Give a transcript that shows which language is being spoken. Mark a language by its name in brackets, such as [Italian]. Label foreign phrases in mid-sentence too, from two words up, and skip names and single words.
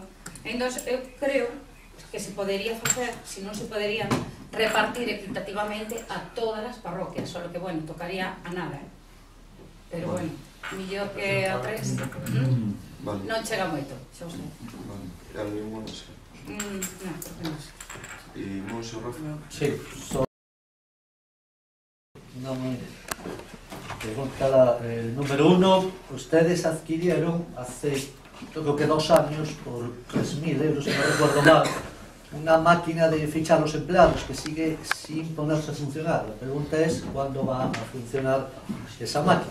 [Galician] Entón, eu creo que se podería facer, se non se poderían repartir equitativamente a todas as parroquias, só que, bueno, tocaría a nada, pero, bueno, millor que a 3 non chega moito, xa o sei. Vale, algo moi sei. Non, por que non? E Monse Rafa? [Spanish] Sí, no me... Pregunta número 1. Ustedes adquirieron hace, creo que 2 años, por 3.000 euros, si no recuerdo mal, una máquina de fichar los empleados que sigue sin ponerse a funcionar. La pregunta es cuándo va a funcionar esa máquina.